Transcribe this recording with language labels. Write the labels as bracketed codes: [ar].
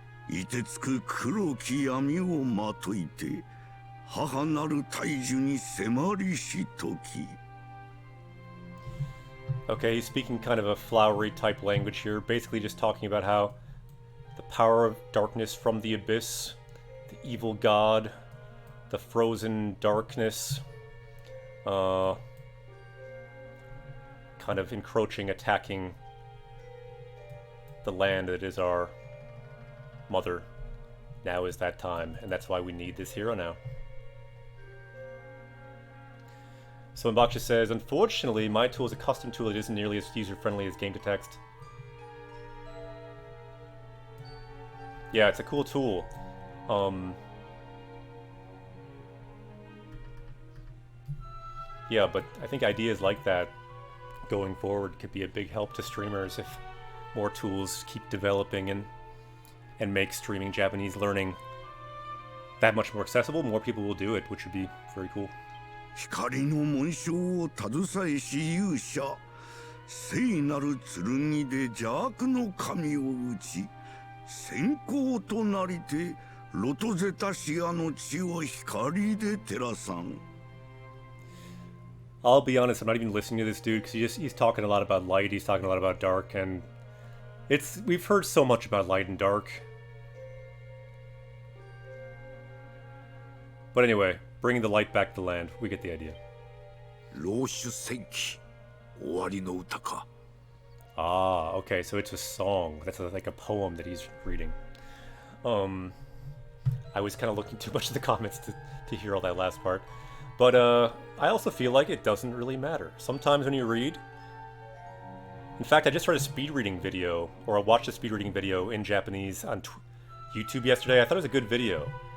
[ja] 凍てつく黒き闇をまといて母なる大樹に迫りし時 [en] Okay, he's speaking kind of a flowery type language here, basically just talking about how the power of darkness from the abyss, the evil god, the frozen darkness, kind of encroaching, attacking the land that is our mother. Now is that time, and that's why we need this hero now. So Mbaksha says, unfortunately, my tool is a custom tool that isn't nearly as user-friendly as game to text. Yeah, it's a cool tool. Yeah, but I think ideas like that going forward could be a big help to streamers if more tools keep developing and make streaming Japanese learning that much more accessible. More people will do it, which would be very cool. [ja] 光の紋章を携えし勇者聖なる剣で邪悪の神を打ち先行となりてロトゼタシアの地を光で照らさん [en] I'll be honest, I'm not even listening to this dude because he's talking a lot about light, he's talking a lot about dark, and we've heard so much about light and dark. But anyway, bringing the light back to the land, we get the idea. [ja] 老主戦記終わりの歌か [en] Ah, okay, so it's a song. That's like a poem that he's reading. I was kind of looking too much at the comments to hear all that last part. But I also feel like it doesn't really matter. Sometimes when you read... In fact, I just read a speed reading video, or I watched a speed reading video in Japanese on YouTube yesterday. I thought it was a good video.